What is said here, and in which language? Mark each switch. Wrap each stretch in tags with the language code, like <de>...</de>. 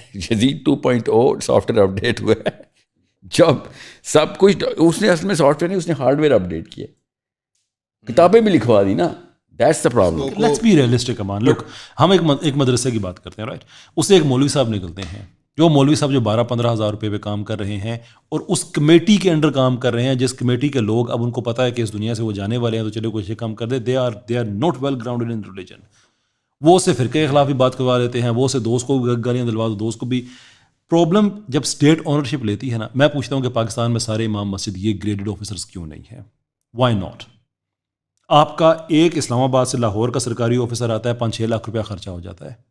<ur>Yazid 2.0 soft where update ہوا ہے جب سب کچھ اس نے اصل میں سافٹ ویئر نہیں, اس نے ہارڈ ویئر اپڈیٹ کیا, کتابیں بھی لکھوا دی نا.</ur> <en>That's the problem. Let's be realistic, Aman.</en> <ur>Look, ہم ایک مدرسے کی بات کرتے ہیں, رائٹ. اس سے ایک مولوی صاحب نکلتے ہیں, جو مولوی صاحب جو 12-15 ہزار روپے پہ کام کر رہے ہیں اور اس کمیٹی کے انڈر کام کر رہے ہیں, جس کمیٹی کے لوگ اب ان کو پتہ ہے کہ اس دنیا سے وہ جانے والے ہیں, تو چلے کوئی کام کر دے.</ur> <en>they are not well grounded in religion.</en> <ur>وہ اسے فرقے کے خلاف بھی بات کروا لیتے ہیں, وہ اسے دوست کو گالیاں دلوا دو, دوست کو بھی. پرابلم جب اسٹیٹ اونرشپ لیتی ہے نا, میں پوچھتا ہوں کہ پاکستان میں سارے امام مسجد یہ گریڈڈ آفیسرز کیوں نہیں ہیں؟</ur> <en>Why not?</en> <ur>آپ کا ایک اسلام آباد سے لاہور کا سرکاری آفیسر آتا ہے, 5-6 لاکھ روپیہ خرچہ ہو جاتا ہے.</ur>